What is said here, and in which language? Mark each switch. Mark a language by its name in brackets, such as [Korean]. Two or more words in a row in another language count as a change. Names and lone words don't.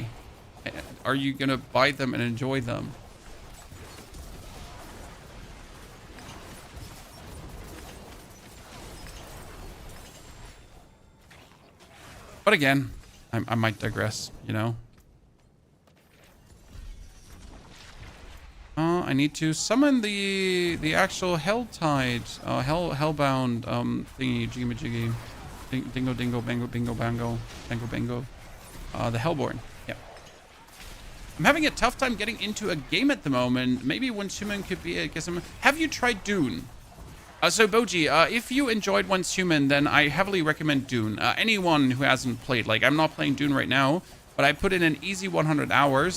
[English] Are you gonna buy them and enjoy them? But again, I might digress, you know. I need to summon the actual Helltide, Hellbound thingy jiggy jiggy. Dingo dingo bango bingo bango bango bango. The Hellborn. Yeah. I'm having a tough time getting into a game at the moment. Maybe Once Human could be a guess. Have you tried Dune? So Boji, if you enjoyed Once Human, then I heavily recommend Dune. Anyone who hasn't played, like I'm not playing Dune right now, but I put in an easy 100 hours.